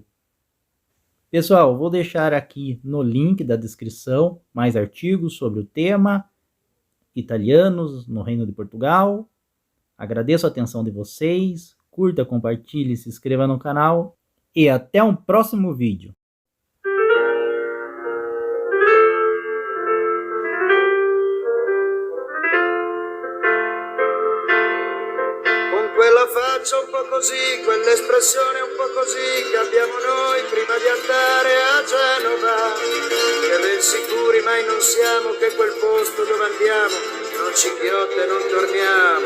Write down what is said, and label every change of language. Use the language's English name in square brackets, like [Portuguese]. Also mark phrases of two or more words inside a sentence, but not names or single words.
[Portuguese] Pessoal, vou deixar aqui no link da descrição mais artigos sobre o tema, italianos no Reino de Portugal. Agradeço a atenção de vocês, curta, compartilhe, se inscreva no canal e até um próximo vídeo. [Italian] Quella faccia un po' così, quell'espressione un po' così che abbiamo noi prima di andare a Genova, che ben sicuri mai non siamo che quel posto dove andiamo non ci inghiotta e non torniamo.